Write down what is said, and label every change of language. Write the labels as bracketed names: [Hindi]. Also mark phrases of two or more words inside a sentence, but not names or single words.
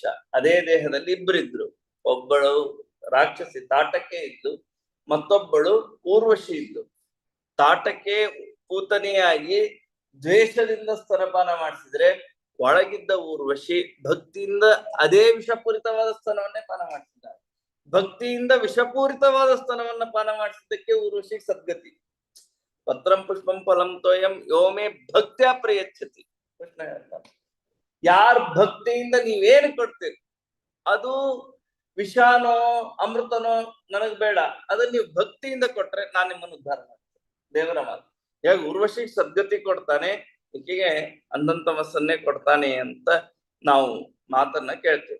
[Kannada] ಅದೇ ದೇಹದಲ್ಲಿ ಇಬ್ಬರಿದ್ರು, ಒಬ್ಬಳು ರಾಕ್ಷಸಿ ತಾಟಕ್ಕೆ ಇದ್ದು, ಮತ್ತೊಬ್ಬಳು ಊರ್ವಶಿ ಇದ್ದು. ತಾಟಕ್ಕೆ ಪೂತನಿಯಾಗಿ ದ್ವೇಷದಿಂದ ಸ್ತನಪಾನ ಮಾಡಿಸಿದ್ರೆ, ಒಳಗಿದ್ದ ಊರ್ವಶಿ ಭಕ್ತಿಯಿಂದ ಅದೇ ವಿಷಪೂರಿತವಾದ ಸ್ತನವನ್ನೇ ಪಾನ ಮಾಡಿಸಿದ್ದಾರೆ. ಭಕ್ತಿಯಿಂದ ವಿಷಪೂರಿತವಾದ ಸ್ತನವನ್ನ ಪಾನ ಮಾಡಿಸಿದ್ದಕ್ಕೆ ಊರ್ವಶಿ ಸದ್ಗತಿ. [Sanskrit] ಪತ್ರಂ ಪುಷ್ಪಂ ಫಲಂ ತೋಯಂ ಯೋಮೇ ಭಕ್ತ್ಯಾ ಪ್ರಯಚ್ಛತಿ. [Kannada] ಕೃಷ್ಣ ಹೇಳ್ತಾನೆ, ಯಾರ್ ಭಕ್ತಿಯಿಂದ ನೀವೇನು ಕೊಡ್ತೀರಿ ಅದು ವಿಷಾನೋ ಅಮೃತನೋ ನನಗ್ ಬೇಡ, ಅದನ್ನ ನೀವು ಭಕ್ತಿಯಿಂದ ಕೊಟ್ರೆ ನಾನು ನಿಮ್ಮನ್ನು ಉದ್ಧಾರ ಮಾಡ್ತೇನೆ. ದೇವರ ಮಾತು. ಹೇಗೆ ಊರ್ವಶಿಗೆ ಸದ್ಗತಿ ಕೊಡ್ತಾನೆ, ಈಕೆಗೆ ಅಂಧಂತಮಸ್ಸನ್ನೇ ಕೊಡ್ತಾನೆ ಅಂತ ನಾವು ಮಾತನ್ನ ಕೇಳ್ತೇವೆ.